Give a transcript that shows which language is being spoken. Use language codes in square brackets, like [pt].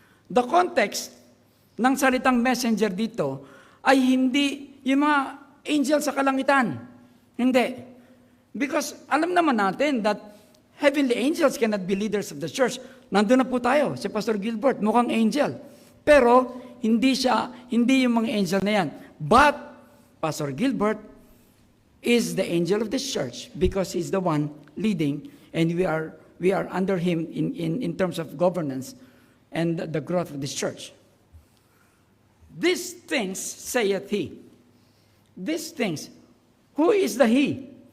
[en] The context [tl] ng salitang messenger dito ay hindi yung mga angel sa kalangitan. Hindi. [en] Because [tl] alam naman natin [en] that heavenly angels cannot be leaders of the church. [tl] Nandun na po tayo, si Pastor Gilbert, mukhang angel. Pero, hindi yung mga angel na yan. [en] But, Pastor Gilbert is the angel of this church because he's the one leading, and we are under him in terms of governance and the growth of this church. These things saith he. These things. Who is the he?